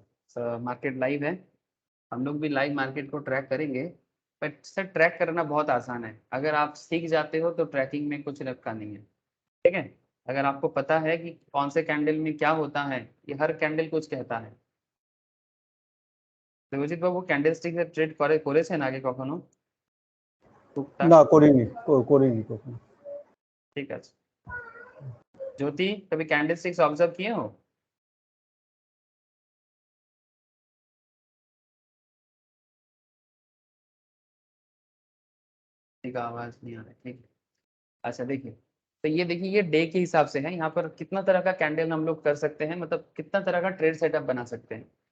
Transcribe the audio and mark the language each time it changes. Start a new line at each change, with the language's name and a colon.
Hindi: Sir, market live है, हम लोग भी लाइव मार्केट को ट्रैक करेंगे। बट सर ट्रैक करना बहुत आसान है, अगर आप सीख जाते हो तो ट्रैकिंग में कुछ रखा नहीं है, ठीक है। अगर आपको पता है कि कौन से कैंडल में क्या होता है, ये हर कैंडल कुछ कहता है।
Bangla: দেবজিৎ বাবু ক্যান্ডেলস্টিক এর ট্রেড করেছেন আগে কখনো টুকটাক? না করিনি করিনি কখনো। ঠিক আছে।
Hindi: ज्योति, कभी कैंडलस्टिक्स ऑब्जर्व किए हो? ठीक है, आवाज नहीं आ रही, ठीक है। अच्छा देखिए, तो ये देखिए ये डे के हिसाब से है, यहाँ पर कितना तरह का कैंडल हम लोग कर सकते हैं, मतलब कितना तरह का ट्रेड सेटअप बना सकते हैं।